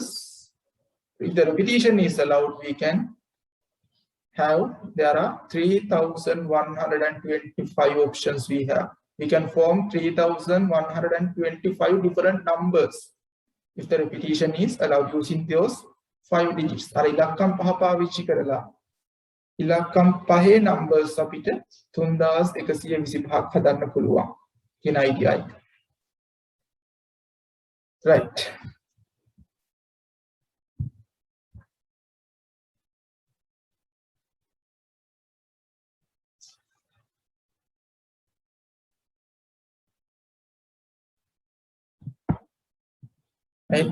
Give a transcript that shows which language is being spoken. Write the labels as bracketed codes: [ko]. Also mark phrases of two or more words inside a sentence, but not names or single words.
[en] If the repetition is allowed, we can have, there are 3125 options we have. We can form 3125 different numbers if the repetition is allowed using those 5 digits. [si] අර ඉලක්කම් පහ පාවිච්චි කරලා ඉලක්කම් පහේ numbers අපිට 3125ක් හදන්න පුළුවන් කියන idea එක. [en] Right. Right.